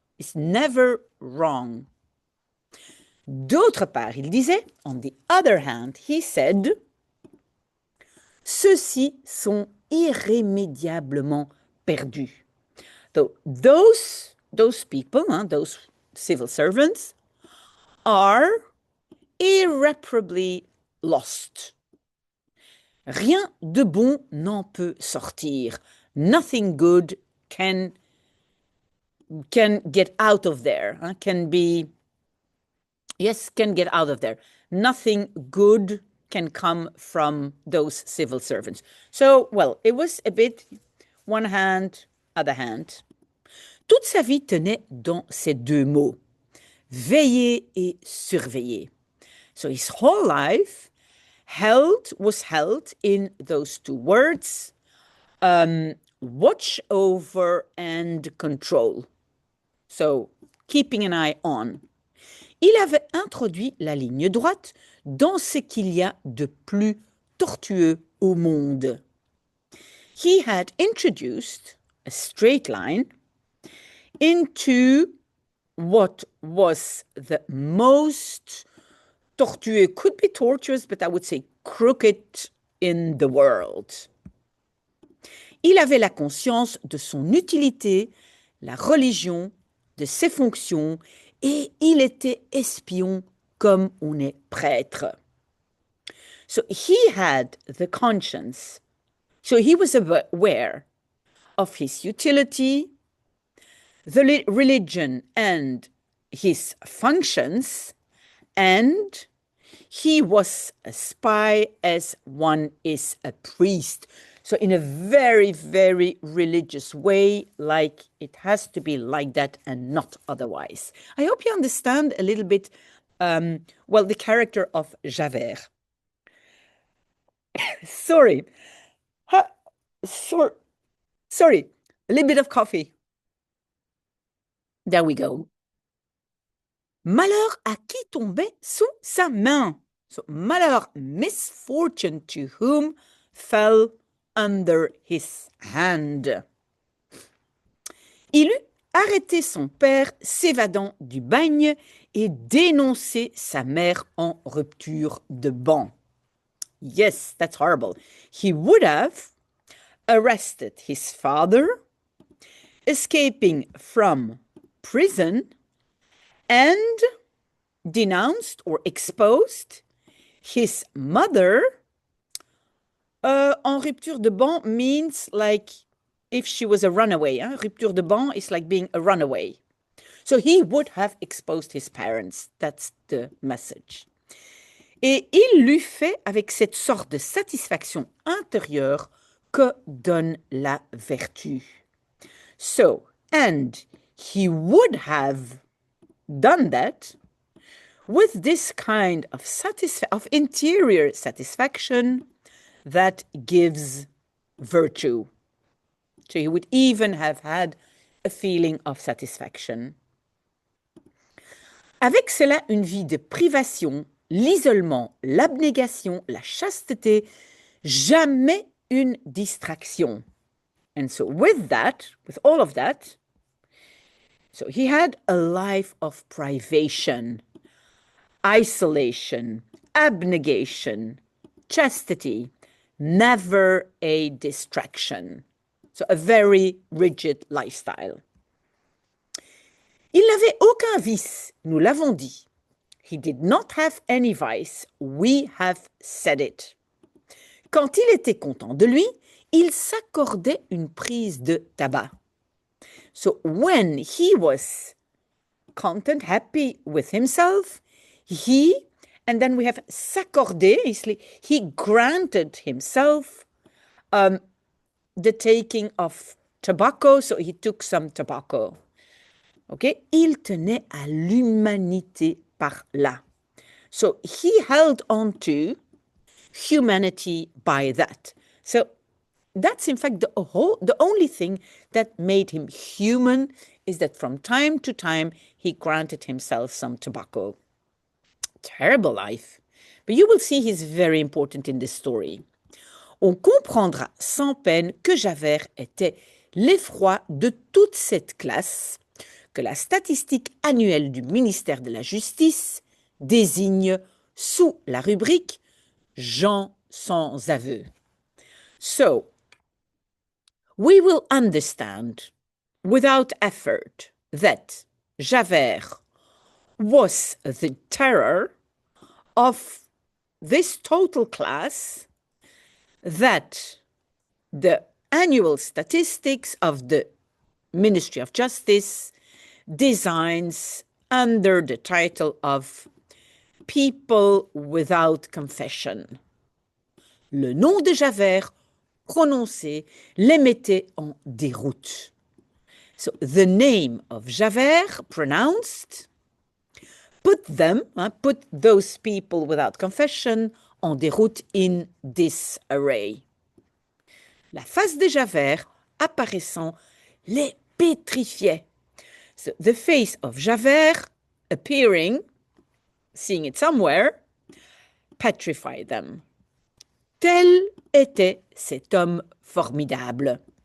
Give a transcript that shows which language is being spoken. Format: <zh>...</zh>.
<en>It's never wrong.</en> <fr>D'autre part, il disait,</fr> <en>on the other hand, he said,</en> <fr>ceux-ci sont irrémédiablement perdus.</fr> <en>So those people, those civil servants, are irreparably lost.</en> <fr>Rien de bon n'en peut sortir.</fr> <en>Nothing good can get out of there, can get out of there. Nothing good can come from those civil servants. So, well, it was a bit one hand, other hand.</en> <fr>Toute sa vie tenait dans ces deux mots, veiller et surveiller.</fr> <en>So his whole life was held in those two words, watch over and control. So, keeping an eye on.</en> <fr>Il avait introduit la ligne droite dans ce qu'il y a de plus tortueux au monde.</fr> <en>He had introduced a straight line into what was the most tortueux, could be tortuous, but I would say crooked in the world.</en> <fr>Il avait la conscience de son utilité, la religion, de ses fonctions, et il était espion comme on est prêtre.</fr> <en>So he had the conscience. So he was aware of his utility, the religion and his functions, and he was a spy as one is a priest. So in a very, very religious way, like it has to be like that and not otherwise. I hope you understand a little bit, the character of Javert. Sorry, a little bit of coffee. There we go.</en> <fr>Malheur à qui tombait sous sa main.</fr> <en>So malheur, misfortune to whom fell under his hand.</en> <fr>Il eut arrêté son père s'évadant du bagne et dénoncé sa mère en rupture de ban.</fr> <en>Yes, that's horrible. He would have arrested his father, escaping from prison, and denounced or exposed his mother.</en> <fr>En rupture de ban</fr> <en>means like if she was a runaway.</en> <fr>Rupture de ban</fr> <en>is like being a runaway. So he would have exposed his parents. That's the message.</en> <fr>Et il l'eût fait avec cette sorte de satisfaction intérieure que donne la vertu.</fr> <en>So, and he would have done that with this kind of interior satisfaction that gives virtue. So he would even have had a feeling of satisfaction.</en> <fr>Avec cela, une vie de privation, l'isolement, l'abnégation, la chasteté, jamais une distraction.</fr> <en>And so with all of that, so he had a life of privation, isolation, abnegation, chastity, never a distraction. So a very rigid lifestyle.</en> <fr>Il n'avait aucun vice, nous l'avons dit.</fr> <en>He did not have any vice. We have said it.</en> <fr>Quand il était content de lui, il s'accordait une prise de tabac.</fr> <en>So when he was content, happy with himself, and then we have s'accorder, he granted himself the taking of tobacco, so he took some tobacco. Okay?</en> <fr>Il tenait à l'humanité par là.</fr> <en>So he held on to humanity by that. So that's in fact the only thing that made him human is that from time to time he granted himself some tobacco. Terrible life. But you will see he's very important in this story.</en> <fr>On comprendra sans peine que Javert était l'effroi de toute cette classe que la statistique annuelle du ministère de la Justice désigne sous la rubrique gens sans aveu.</fr> <en>So, we will understand without effort that Javert was the terror of this total class, that the annual statistics of the Ministry of Justice designs under the title of People Without Confession.</en> <fr>Le nom de Javert, prononcé, les mettait en déroute.</fr> <en>So the name of Javert, pronounced, put those people without confession,</en> <fr>en déroute,</fr> <en>in disarray.</en> <fr>La face de Javert apparaissant les pétrifiait.</fr> <en>So the face of Javert appearing, seeing it somewhere, petrified them.</en> <fr>Tel était cet homme formidable.</fr>